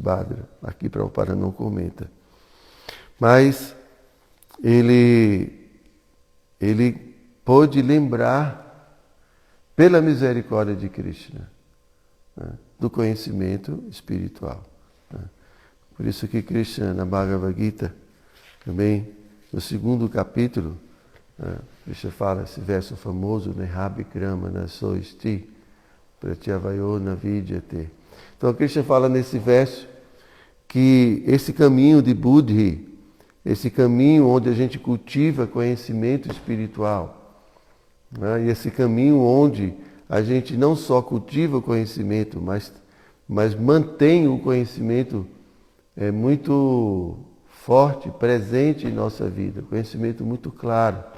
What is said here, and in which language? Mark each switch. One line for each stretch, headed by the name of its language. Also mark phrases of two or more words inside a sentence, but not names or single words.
Portuguese: Aqui Prabhupada não comenta. Mas ele pôde lembrar, pela misericórdia de Krishna, né, do conhecimento espiritual. Né. Por isso que Krishna, na Bhagavad Gita, também, no 2º capítulo, Krishna fala esse verso famoso,
Sanskrit: नेहाभिक्रम नाशोऽस्ति प्रत्यवायो न विद्यते.
Portuguese: Então, Krishna fala nesse verso que esse caminho de Buddhi, esse caminho onde a gente cultiva conhecimento espiritual, né? E esse caminho onde a gente não só cultiva o conhecimento, mas mantém o conhecimento muito forte, presente em nossa vida, conhecimento muito claro.